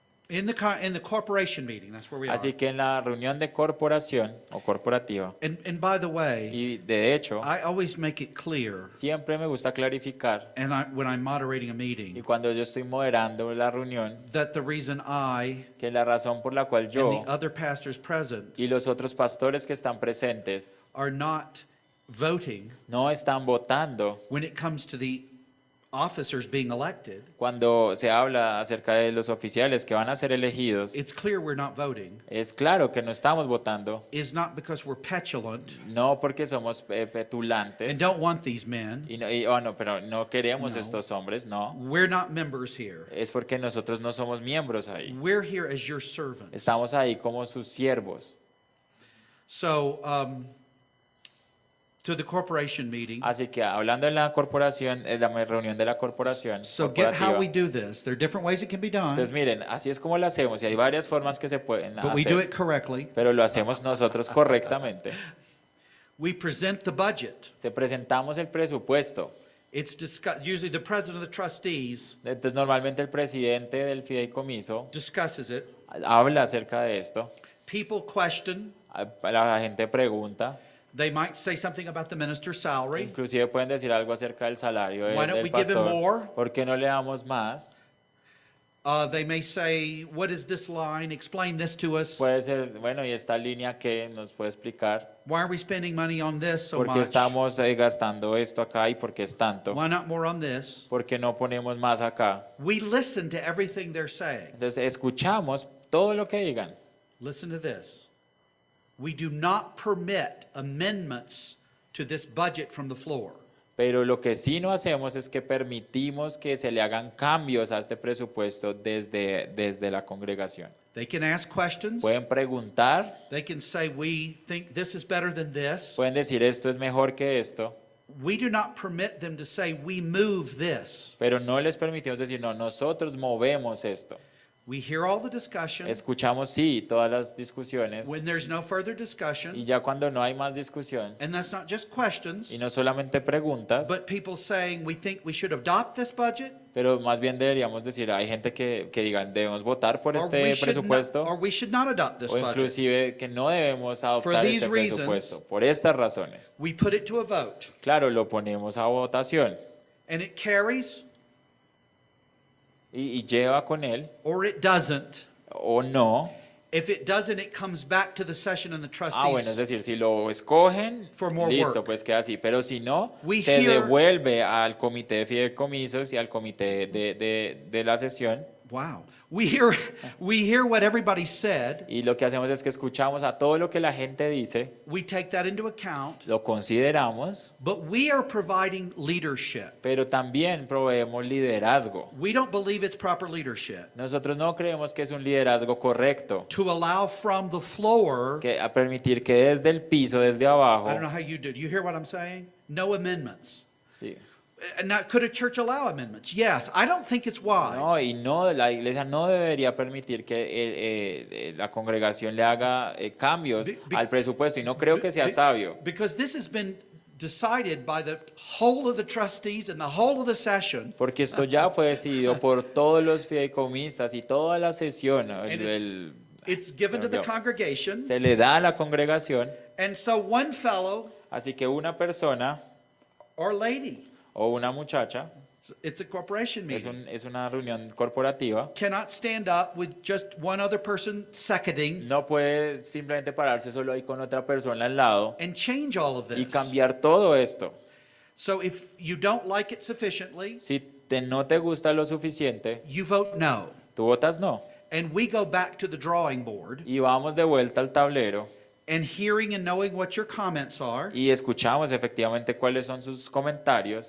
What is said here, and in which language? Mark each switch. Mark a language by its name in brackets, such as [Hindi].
[English] In the corporation meeting, that's where we are. [Spanish] Así que en la reunión de corporación o corporativa, [English] And by the way, [Spanish] y de hecho, [English] I always make it clear, [Spanish] siempre me gusta clarificar, [English] and when I'm moderating a [Spanish] y [English] meeting, [Spanish] cuando yo estoy moderando la reunión, [English] that the reason I [Spanish] que la razón por la cual [English] and [Spanish] yo [English] the other pastors present [Spanish] y los otros pastores que están presentes [English] are not voting [Spanish] no están votando [English] when it comes to the officers being elected. [Spanish] cuando se habla acerca de los oficiales que van a ser elegidos. [English] It's clear we're not voting. [Spanish] Es claro que no estamos votando, [English] Is not because we're petulant [Spanish] no porque somos [English] and [Spanish] petulantes, [English] don't want these men. [Spanish] no, pero no queremos [English] No. [Spanish] estos hombres, no. [English] We're not members here. [Spanish] Es porque nosotros no somos miembros ahí. [English] We're here as your servants. [Spanish] Estamos ahí como sus siervos. [English] So, to the corporation meeting. [Spanish] Así que hablando en la corporación, en la reunión de la corporación [English] So get how [Spanish] corporativa. [English] we do this. There are different ways it can be done, [Spanish] Entonces miren, así es como lo hacemos y hay varias formas que se pueden [English] but we do [Spanish] hacer, [English] it correctly. [Spanish] pero lo hacemos nosotros correctamente. [English] We present the budget. [Spanish] Se presentamos el presupuesto. [English] It's discussed, usually the president of the trustees [Spanish] Entonces normalmente el presidente del fideicomiso [English] discusses it. [Spanish] habla acerca de esto. [English] People question. [Spanish] La gente pregunta, [English] They might say something about the minister's salary. [Spanish] inclusive pueden decir algo acerca del salario [English] Why don't [Spanish] del [English] we give him [Spanish] pastor. [English] more? [Spanish] ¿Por qué no le damos más? [English] They may say, what is this line? Explain this to us. [Spanish] Puede ser, bueno, ¿y esta línea qué nos puede explicar? [English] Why are we spending money on this so [Spanish] ¿Por qué [English] much? [Spanish] estamos gastando esto acá y por qué es tanto? [English] Why not more on this? [Spanish] ¿Por qué no ponemos más acá? [English] We listen to everything they're saying. [Spanish] Entonces escuchamos todo lo que digan. [English] Listen to this. We do not permit amendments to this budget from the floor. [Spanish] Pero lo que sí no hacemos es que permitimos que se le hagan cambios a este presupuesto desde la congregación. [English] They can ask questions. [Spanish] Pueden preguntar, [English] They can say, we think this is better than this. [Spanish] pueden decir esto es mejor que esto, [English] We do not permit them to say, we move this. [Spanish] pero no les permitimos decir, no, nosotros movemos esto. [English] We hear all the discussion. [Spanish] Escuchamos, sí, todas las discusiones [English] When there's no further [Spanish] y [English] discussion, [Spanish] ya cuando no hay más discusión [English] and that's not just questions, [Spanish] y no solamente preguntas, [English] but people saying, we think we should adopt this budget, [Spanish] pero más bien deberíamos decir, hay gente que digan, debemos votar por [English] or [Spanish] este [English] we should not, [Spanish] presupuesto [English] or we should not adopt this [Spanish] o [English] budget. [Spanish] inclusive que no debemos adoptar [English] these [Spanish] este [English] reasons, [Spanish] presupuesto. Por estas razones. [English] We put it to a vote, [Spanish] Claro, lo ponemos a votación [English] and it carries [Spanish] y lleva con él [English] or it doesn't. [Spanish] o no. [English] If it doesn't, it comes back to the session and the [Spanish] Bueno, es [English] trustees. [Spanish] decir, si lo escogen, [English] For more [Spanish] listo, [English] work. [Spanish] pues queda así. Pero si no, [English] We [Spanish] se [English] hear- [Spanish] devuelve al comité de fideicomisos y al comité de la sesión. [English] Wow. We hear what everybody said. [Spanish] Y lo que hacemos es que escuchamos a todo lo que la gente dice, [English] We take that into account, [Spanish] lo consideramos, [English] but we are providing leadership. [Spanish] pero también proveemos liderazgo. [English] We don't believe it's proper leadership [Spanish] Nosotros no creemos que es un liderazgo correcto, [English] to allow from the floor. [Spanish] que a permitir que desde el piso, desde [English] I [Spanish] abajo, [English] don't know how you do. You hear what I'm saying? No amendments. [Spanish] sí. [English] Now, could a church allow amendments? Yes. I don't think it's wise. [Spanish] No, y no, la iglesia no debería permitir que la congregación le haga cambios [English] Be- [Spanish] al presupuesto y no creo que sea sabio, [English] Because this has been decided by the whole of the trustees and the whole of the session. [Spanish] porque esto ya fue decidido por todos los fideicomistas y toda la sesión, ¿no? [English] And it's given to the congregation. [Spanish] Se le da a la congregación, [English] And so one fellow [Spanish] así que una persona [English] or lady, [Spanish] o una muchacha, [English] it's a corporation meeting, [Spanish] es una reunión corporativa, [English] cannot stand up with just one other person seconding [Spanish] no puede simplemente pararse solo ahí con otra persona al lado [English] and change all of [Spanish] y [English] this. [Spanish] cambiar todo esto. [English] So if you don't like it sufficiently, [Spanish] Si no te gusta lo suficiente, [English] you vote no. [Spanish] tú votas no. [English] And we go back to the drawing board [Spanish] Y vamos de vuelta al tablero [English] and hearing and knowing what your comments are, [Spanish] y escuchamos efectivamente cuáles son sus comentarios